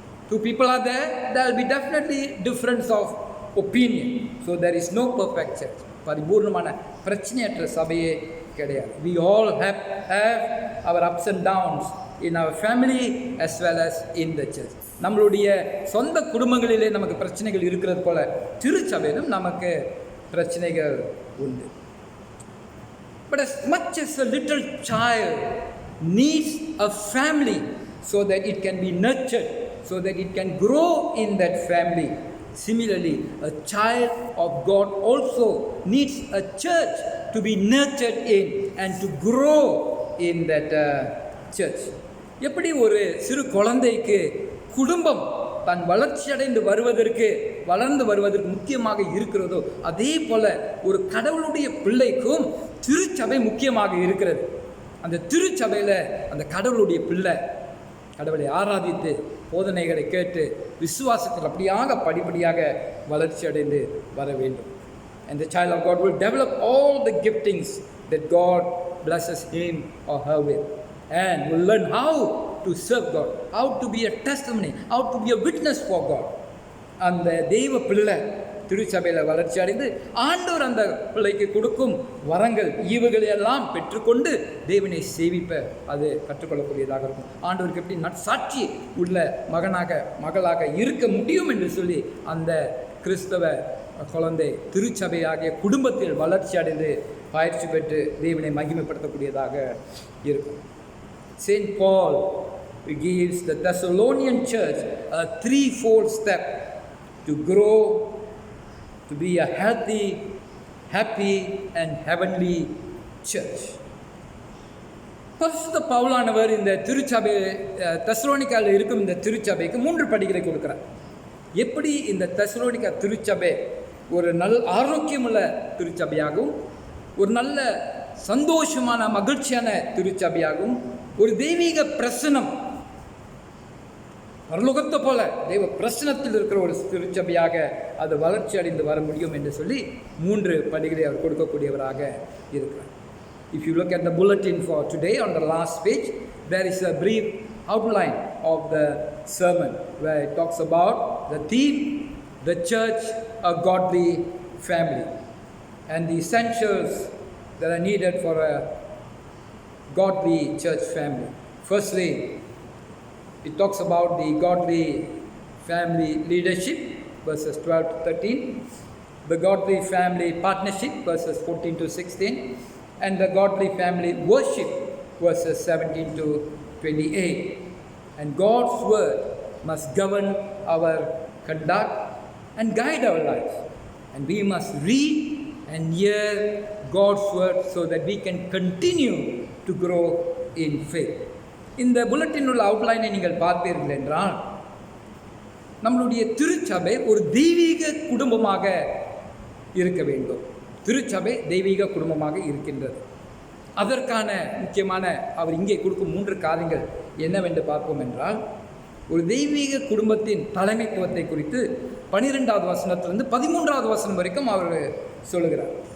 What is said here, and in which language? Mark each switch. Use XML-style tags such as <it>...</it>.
<en>Two people are there, there will be definitely difference of opinion. So there is no perfect church.</en> <ta>பரிபூர்ணமான பிரச்சனையற்ற சபையே கிடையாது.</ta> <en>We all have our ups and downs in our family as well as in the church.</en> <ta>நம்மளுடைய சொந்த குடும்பங்களிலே நமக்கு பிரச்சனைகள் இருக்கிறது போல திருச்சபையிலும் நமக்கு பிரச்சனைகள் உண்டு.</ta> <en>But as much as a little child needs a family so that it can be nurtured, so that it can grow in that family, similarly, a child of God also needs a church to be nurtured in and to grow in that church.</en> <ta>எப்படி ஒரு சிறு குழந்தைக்கு குடும்பம் தன் வளர்ச்சியடைந்து வளர்ந்து வருவதற்கு முக்கியமாக இருக்கிறதோ, அதே போல ஒரு கடவுளுடைய பிள்ளைக்கும் திருச்சபை முக்கியமாக இருக்கிறது. அந்த திருச்சபையில் அந்த கடவுளுடைய பிள்ளை கடவுளை ஆராதித்து போதனைகளை கேட்டு விசுவாசத்தில் படிப்படியாக வளர்ச்சி அடைந்து வர வேண்டும்.</ta> <en>And the child of God will develop all the giftings that God blesses him or her with, and will learn how to serve God, how to be a testimony, how to be a witness for God.</en> <ta>அந்த தெய்வ பிள்ளை திருச்சபையில் வளர்ச்சி அடைந்து ஆண்டவர் அந்த பிள்ளைக்கு கொடுக்கும் வரங்கள் ஈவுகளையெல்லாம் பெற்றுக்கொண்டு தேவனை சேவிப்ப அது கற்றுக்கொள்ளக்கூடியதாக இருக்கும். ஆண்டவருக்கு எப்படி நற்சாட்சி உள்ள மகளாக இருக்க முடியும் என்று சொல்லி அந்த கிறிஸ்தவ குழந்தை திருச்சபையாகிய குடும்பத்தில் வளர்ச்சி அடைந்து பயிற்சி பெற்று தேவனை மகிமைப்படுத்தக்கூடியதாக இருக்கும்.</ta> <en>Saint Paul gives the Thessalonian church a threefold step to grow to be a healthy, happy and heavenly church.</en> <ta>பரிசுத்த பவுலானவர் இந்த திருச்சபை தெசலோனிக்காவில் இருக்கும் இந்த திருச்சபைக்கு 3 படிகளை கொடுக்கிறார். எப்படி இந்த தெசலோனிக்கா திருச்சபை ஒரு ஆரோக்கியமுள்ள திருச்சபையாகவும், ஒரு நல்ல சந்தோஷமான மகிழ்ச்சியான திருச்சபையாகவும், ஒரு தெய்வீக பிரசனம் பரலோகத்தை போல தெய்வ பிரசனத்தில் இருக்கிற ஒரு திருச்சபையாக அது வளர்ச்சி அடைந்து வர முடியும் என்று சொல்லி 3 படிகளை அவர் கொடுக்கக்கூடியவராக இருக்கிறார்.</ta> <en>If you look at the bulletin for today, on the last page, there is a brief outline of the sermon where it talks about the theme, the church, a godly family, and the essentials that are needed for a godly church family. Firstly, it talks about the godly family leadership, verses 12 to 13, the godly family partnership, verses 14 to 16, and the godly family worship, verses 17 to 28. And God's word must govern our conduct and guide our lives. And we must read and hear God's word so that we can continue to grow in faith.</en> <ta>இந்த bulletin உள்ள அவுட்லைனை நீங்கள் பார்ப்பீர்கள் என்றால், நம்மளுடைய திருச்சபை ஒரு தெய்வீக குடும்பமாக இருக்க வேண்டும். திருச்சபை தெய்வீக குடும்பமாக இருக்கின்றது. அதற்கான முக்கியமான அவர் இங்கே கொடுக்கும் 3 காரியங்கள் என்னவென்று பார்ப்போம் என்றால், ஒரு தெய்வீக குடும்பத்தின் தலைமைத்துவத்தை குறித்து 12வது வசனத்திலிருந்து 13வது வசனம் வரைக்கும் அவர் சொல்லுகிறார்.</ta>